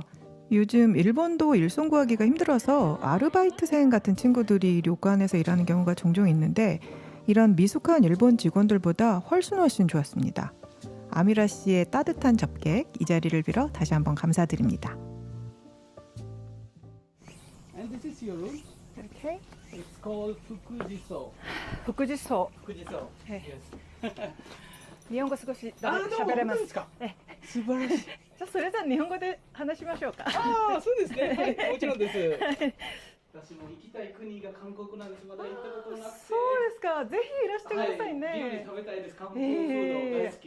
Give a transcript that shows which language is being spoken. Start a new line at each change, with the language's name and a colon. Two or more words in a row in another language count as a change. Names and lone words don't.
Korean: 요즘 일본도 일손 구하기가 힘들어서 아르바이트생 같은 친구들이 료칸에서 일하는 경우가 종종 있는데 이런 미숙한 일본 직원들보다 훨씬 좋았습니다. 아미라 씨의 따뜻한 접객, 이 자리를 빌어 다시 한번 감사드립니다.
English: And this is your room. Okay. It's called Fukujiso. 북구지소. Fukujiso.
Korean: 네.
English: Yes.
Japanese: 日本語少しあーどうも喋れます本当ですかえ素晴らしい。じゃあそれじゃあ日本語で話しましょうかああ、そうですね。はい、もちろんです。私も行きたい国が韓国なんです。まだ行ったことなくて。そうですか、ぜひいらしてくださいはい、料理ね、食べたいです。韓国フード大好き。